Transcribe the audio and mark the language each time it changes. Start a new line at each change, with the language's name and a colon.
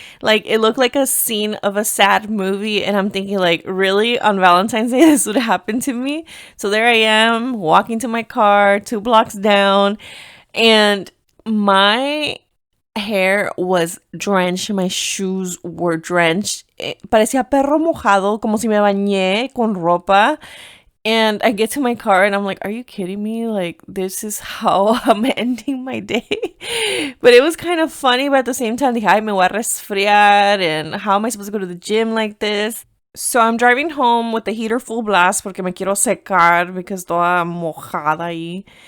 English: Like, it looked like a scene of a sad movie. And I'm thinking, like, really? On Valentine's Day, this would happen to me? So there I am, walking to my car, 2 blocks down. And my hair was drenched. My shoes were drenched.
Spanish: Parecía perro mojado, como si me bañé con ropa.
English: And I get to my car and I'm like, are you kidding me? Like, this is how I'm ending my day. But it was kind of funny, but at the same time,
Spanish: dije, ay, me voy a resfriar.
English: And how am I supposed to go to the gym like this? So I'm driving home with the heater full blast
Spanish: porque me quiero secar
English: because
Spanish: toda mojada ahí.